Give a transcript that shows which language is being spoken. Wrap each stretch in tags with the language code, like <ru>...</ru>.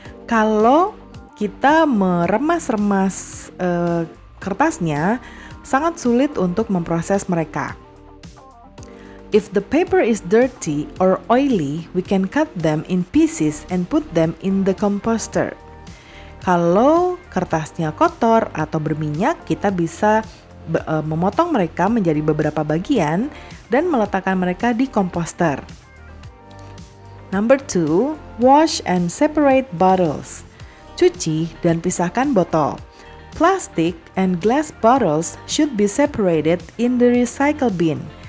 <id>Kalau kita meremas-remas kertasnya, sangat sulit untuk memproses mereka.</id> <en>If the paper is dirty or oily, we can cut them in pieces and put them in the composter.</en> <id>Kalau kertasnya kotor atau berminyak, kita bisa memotong mereka menjadi beberapa bagian dan meletakkan mereka di komposter.</id> <en>Number 2, wash and separate bottles.</en> <id>Cuci dan pisahkan botol.</id> <en>Plastic and glass bottles should be separated in the recycle bin.</en>